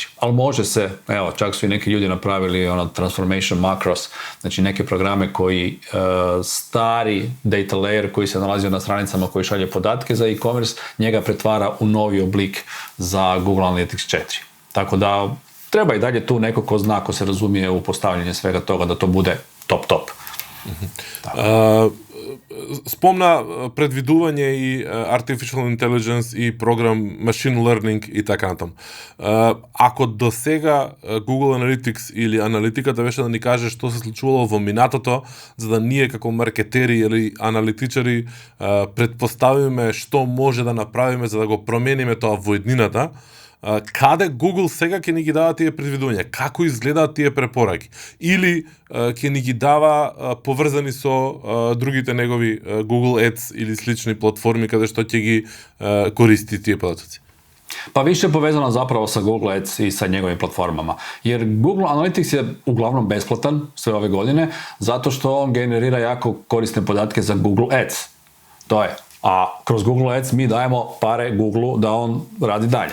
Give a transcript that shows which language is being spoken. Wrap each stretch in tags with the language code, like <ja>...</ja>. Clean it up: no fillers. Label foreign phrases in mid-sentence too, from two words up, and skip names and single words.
<hr>Ali može se, evo, čak su i neki ljudi napravili</hr> <en>transformation macros,</en> <hr>znači neke programe koji stari</hr> <en>data layer</en> <hr>koji se nalazio na stranicama koji šalje podatke za e-commerce, njega pretvara u novi oblik za Google Analytics 4. Tako da treba i dalje tu neko ko zna, ko se razumije u postavljanje svega toga da to bude top.</hr> <mk>Спомна предвидување и</mk> <en>artificial intelligence</en> <mk>и програм</mk> <en>machine learning</en> <mk>и така натаму. Ако до сега Google Analytics или аналитиката беше да ни каже што се случувало во минатото, за да ние како маркетери или аналитичари предпоставиме што може да направиме за да го промениме тоа во иднината, каде Google сега ќе ни ги дава тие предвидувања? Како изгледаат тие препораки? Или ќе ни ги дава поврзани со другите негови Google Ads или слични платформи каде што ќе ги користи тие податоци?</mk> <hr>Pa više je povezano zapravo sa Google Ads i sa njegovim platformama. Jer Google Analytics je uglavnom besplatan sve ove godine, zato što on generira jako korisne podatke za Google Ads. To je. A kroz Google Ads mi dajemo pare Googleu da on radi dalje.</hr>